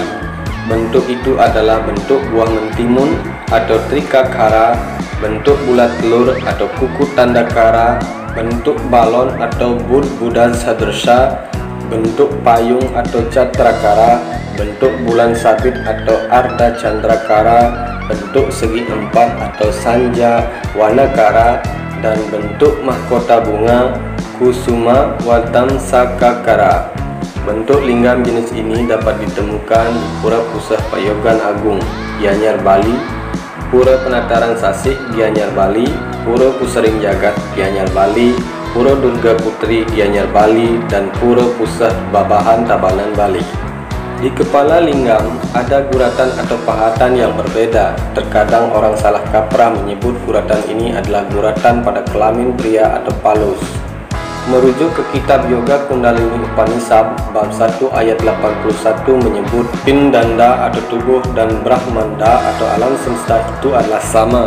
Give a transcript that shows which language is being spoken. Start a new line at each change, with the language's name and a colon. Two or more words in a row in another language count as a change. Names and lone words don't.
Indonesian: Bentuk itu adalah bentuk buah mentimun atau trikakara, bentuk bulat telur atau kuku tanda kara, bentuk balon atau budan sadrsha, bentuk payung atau catrakara, bentuk bulan sabit atau arda candrakara, bentuk segi empat atau sanja wanakara, dan bentuk mahkota bunga kusuma watam sakakara. Bentuk linggam jenis ini dapat ditemukan di Pura Pusah Payogan Agung, Gianyar, Bali, Pura Penataran Sasih, Gianyar, Bali, Pura Pusering Jagat, Gianyar, Bali, Pura Durga Putri, Gianyar, Bali, dan Pura Pusah Babahan, Tabanan, Bali. Di kepala linggam ada guratan atau pahatan yang berbeda. Terkadang orang salah kaprah menyebut guratan ini adalah guratan pada kelamin pria atau palus. Merujuk ke kitab Yoga Kundalini Upanishad bab 1 ayat 81 menyebut pindanda atau tubuh dan brahmanda atau alam semesta itu adalah sama.